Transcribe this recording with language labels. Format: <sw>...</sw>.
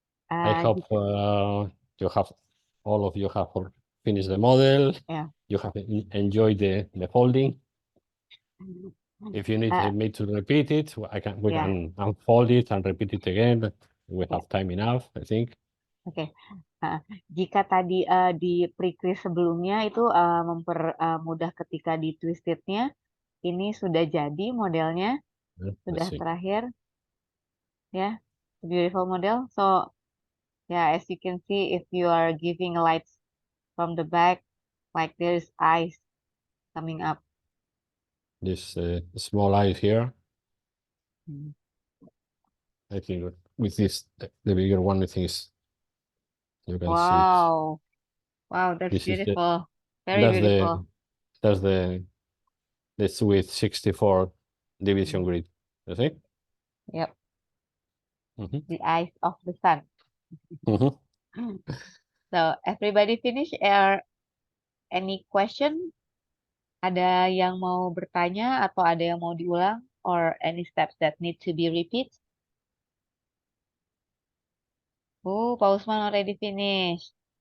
<en>I hope all of you have finished the model. Yeah. You have enjoyed the folding. If you need me to repeat it, we can unfold it and repeat it again. We have time enough, I think.</en> <id>Oke. Jika tadi di pre-crease sebelumnya itu mempermudah ketika di twistednya, ini sudah jadi modelnya, sudah terakhir, ya,</id> <en>beautiful model. So, yeah, as you can see, if you are giving lights from the back, like there's eyes coming up. This small eye here. I think with this, the bigger one, I think is you can see it. Wow, that's This is beautiful. Very beautiful. That's the with 64 division grid. You see? Yep. Mhm. the eyes of the sun. Mhm. So everybody finish? Any question?</en> <id>Ada yang mau bertanya atau ada yang mau diulang?</id> <en>Or any steps that need to be repeat? Oh, Pak Usman already finished.</en>